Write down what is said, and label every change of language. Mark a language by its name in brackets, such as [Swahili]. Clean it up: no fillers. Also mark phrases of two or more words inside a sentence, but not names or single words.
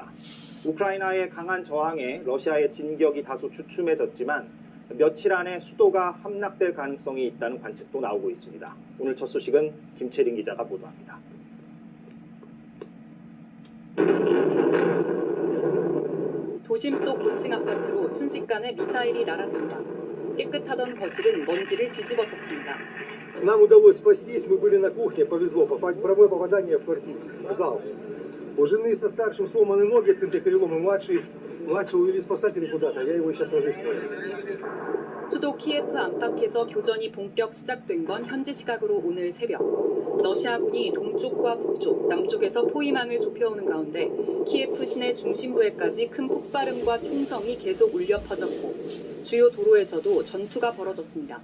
[Korean] 우크라이나의 강한 저항에 러시아의 진격이 다소 주춤해졌지만 며칠 안에 수도가 함락될 가능성이 있다는 관측도 나오고 있습니다. 오늘 첫 소식은 김채린 기자가 보도합니다. 도심 속 고층 아파트로 순식간에 미사일이 날아듭니다. 깨끗하던 거실은 먼지를 뒤집어썼습니다. [Russian] Нам удалось спастись, мы были на кухне, повезло, прямое попадание в квартиру, в зал. У жены со старшим сломаны ноги, открытые переломы, младшего увели спасатели куда-то, я его сейчас разыскиваю. [Korean] 수도 키예프 안팎에서 교전이 본격 시작된 건 현지 시각으로 오늘 새벽. 러시아군이 동쪽과 북쪽, 남쪽에서 포위망을 좁혀오는 가운데 키예프 시내 중심부에까지 큰 폭발음과 총성이 계속 울려 퍼졌고 주요 도로에서도 전투가 벌어졌습니다.